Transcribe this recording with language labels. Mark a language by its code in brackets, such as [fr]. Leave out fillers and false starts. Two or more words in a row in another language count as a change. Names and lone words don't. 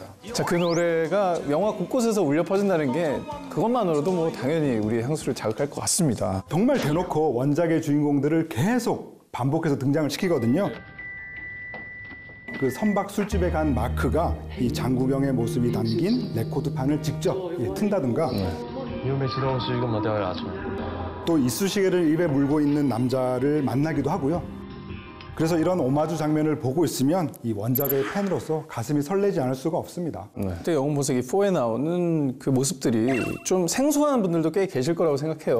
[ko] 자, 그 노래가 영화 곳곳에서 울려 퍼진다는 게 그것만으로도 뭐 당연히 우리의 향수를 자극할 것 같습니다. 정말 대놓고 원작의 주인공들을 계속 반복해서 등장을 시키거든요. 그 선박 술집에 간 마크가 이 장국영의 모습이 담긴 레코드판을 직접 튼다든가 [zh] 你又没吃东西，干嘛掉牙齿？ [ko] 또 이쑤시개를 입에 물고 있는 남자를 만나기도 하고요. 그래서 이런 오마주 장면을 보고 있으면 이 원작의 팬으로서 가슴이 설레지 않을 수가 없습니다. 그때 영웅본색이 4에 나오는 그 모습들이 좀 생소한 분들도 꽤 계실 거라고 생각해요.